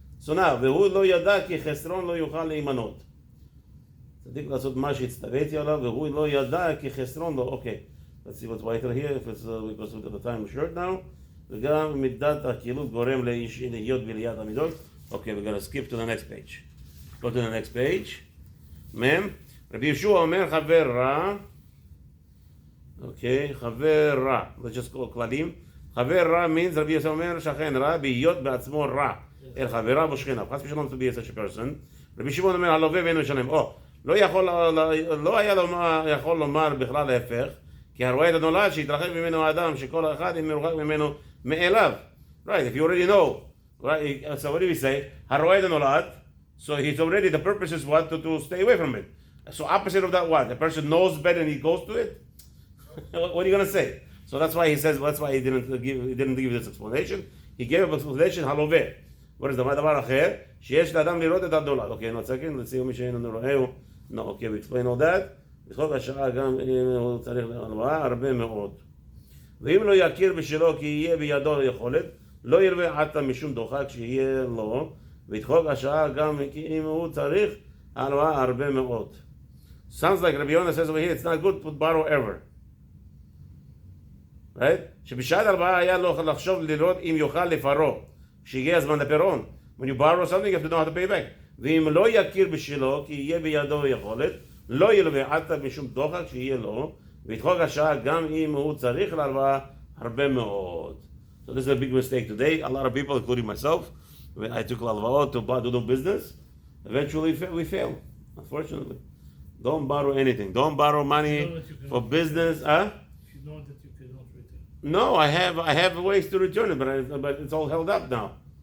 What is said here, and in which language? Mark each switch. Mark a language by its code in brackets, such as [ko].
[en] So now, [he] והוא לא ידע כי חסרון לא יוכל להימנות. צדיק לעשות מה שהצטוויתי עליו, והוא לא ידע כי חסרון לא. [en] Okay. Let's see what's whiter here. If it's because we've got the time short now. [he] וגם מידת הכילות גורם להיות בעליית המידות. [en] Okay, we're going to skip to the next page. Go to the next page. [he] מ' רבי יהושע אומר חבר רע. Okay, חבר רע. [en] Let's just go [he] כללים. חבר רע means רבי יהושע אומר שכן רע בהיות בעצמו רע. אל חבריו ושכניו. [en] חס ושלום to be such a person. [he] רבי שמעון אומר הלווה ואינו ישלם. לא היה יכול לומר בכלל להפך. כי הרואה את הנולד שהתרחק ממנו האדם שכל אחד אם מרוחק ממנו מאליו. [en] Right, if you already know. Right, so what do we say? [he] הרואה את הנולד. [en] So he's already, the purpose is what? To stay away from it. So opposite of that what? The person knows better and he goes to it? What are you going to say? So that's why he says, that's why he didn't give this explanation. He gave an explanation, הלווה. What is the דבר אחר? [he] שיש לאדם לראות את הנולד. [en] Okay, no second, let's see מי שאינו רואה. No, okay, we explain all that. [he] בכל השעה גם הוא צריך להלוואה הרבה מאוד. ואם לא יכיר בשלו כי יהיה בידו יכולת, לא ירווה עתה משום דוחק שיהיה לו, וידחוק השעה גם כי אם הוא צריך הלוואה הרבה מאוד. [en] Sounds like Rabbi Yonah says over here, it's not good to borrow ever. Right? [he] שבשעת הלוואה היה לו לחשוב לראות אם יוכל לפרעו, שיגיע הזמן לפירעון. [en] When you borrow something, you have to know how to pay back. [he] ואם לא יכיר בשלו כי יהיה בידו יכולת, לא ילווה עתה משום דוחק שיהיה לו, וידחוק השעה גם אם הוא צריך להלוואה הרבה מאוד. [en] So this is a big mistake today. A lot of people, including myself, when I took הלוואות to do business. Eventually we fail, unfortunately. Don't borrow anything. Don't borrow money for business. Huh? If you know that you cannot return. No, I have ways to return it, but it's all held up now.